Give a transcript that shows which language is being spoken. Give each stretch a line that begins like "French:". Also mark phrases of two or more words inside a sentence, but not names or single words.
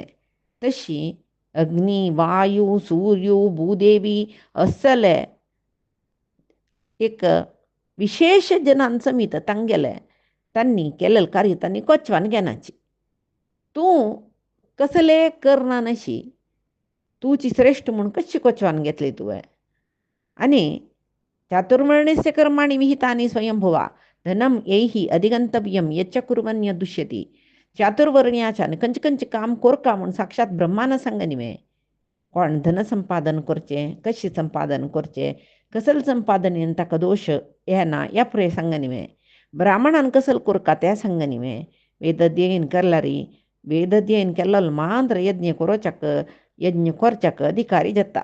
Konkani: तशी अग्नी वायू सूर्य भूदेवी असले एक विशेष जनान समीत तांगेले तांणी केलेलें कार्य तांणी कोचवान घेनाची. तूं कसले करना नशी तूंची श्रेष्ठ म्हूण कशी कोचवान घेतली तुवें.
Sanskrit: आनी चातुर्वर्ण्यस्य कर्माणि विहितानि स्वयंभुवा धनम येहि अधिगंतव्यम यच्च कुर्वन्य दुष्यती.
Konkani: चातुर्वर्ण्याच्यान खंयचे काम कोरका म्हूण साक्षात ब्रह्मान सांगनिवे. कोण धन संपादन करचें कशें संपादन करचें कसले संपादनेन ताका दोश येना ह्या पुरे सांगनिवे. ब्राह्मणान कसले कोरका तें सांगनिवे. वेदध्ययन केल्यार वेदध्ययन केल्लो मात्र यज्ञ करचक अधिकारी जाता.